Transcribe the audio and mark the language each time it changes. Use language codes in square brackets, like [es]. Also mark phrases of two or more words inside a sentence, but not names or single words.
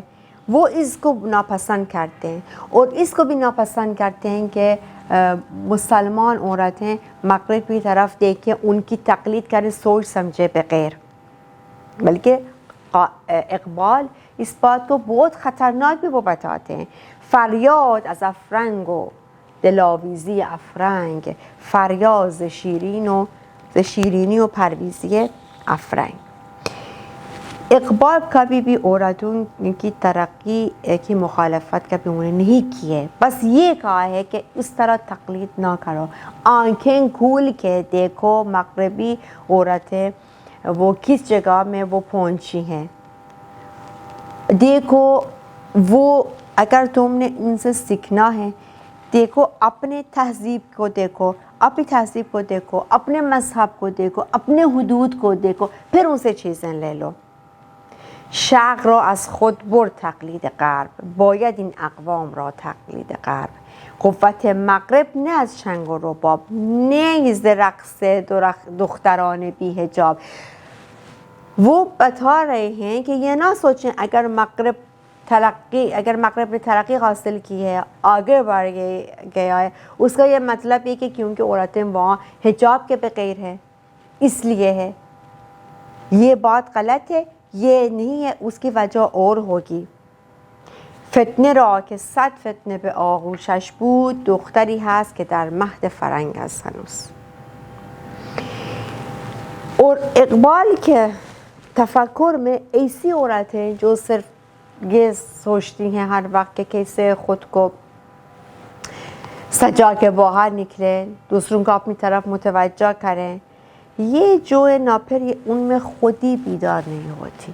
[ur] وہ اس کو ناپسند کرتے ہیں، اور اس کو بھی ناپسند کرتے ہیں کہ مسلمان عورتیں مغرب کی طرف دیکھ کے ان کی تقلید کریں سوچ سمجھے بغیر. بلکہ اقبال اس بات کو بہت خطرناک بھی وہ بتاتے ہیں. [fa] فریاد از افرنگ و دلاویزی افرنگ، فریاد ز شیرینی و پرویزی افرنگ. [ur] اقبال کبھی بھی عورتوں کی ترقی کی مخالفت کبھی انہوں نے نہیں کی ہے، بس یہ کہا ہے کہ اس طرح تقلید نہ کرو، آنکھیں کھول کے دیکھو مغربی عورتیں وہ کس جگہ میں وہ پہنچی ہیں. دیکھو وہ اگر تم نے ان سے سیکھنا ہے، دیکھو اپنے تہذیب کو دیکھو، اپنی تہذیب کو دیکھو، اپنے مذہب کو دیکھو، اپنے حدود کو دیکھو، پھر ان سے چیزیں لے لو. [fa] شرق را از خود برد تقلید غرب، باید این اقوام را تقلید غرب. قوت مغرب نه از چنگ و رباب، نیز رقص دختران بی حجاب. [ur] وہ بتا رہے ہیں کہ یہ نہ سوچیں اگر مغرب نے ترقی حاصل کی ہے، آگے بڑھ گیا ہے، اس کا یہ مطلب ہے کہ کیونکہ عورتیں وہاں حجاب کے بغیر ہیں اس لیے ہے. یہ بات غلط ہے، یہ نہیں ہے، اس کی وجہ اور ہوگی. [fa] فتنه را که 100 فتنه به آغوشش بود، دختری هست که در مهد فرنگ است هنوز. [ur] اور اقبال کے تفکر میں ایسی عورتیں جو صرف یہ سوچتی ہیں ہر وقت کہ کیسے خود کو سجا کے باہر نکلیں، دوسروں کو اپنی طرف متوجہ کریں، یہ جو ہے نا پھر یہ ان میں خودی بیدار نہیں ہوتی.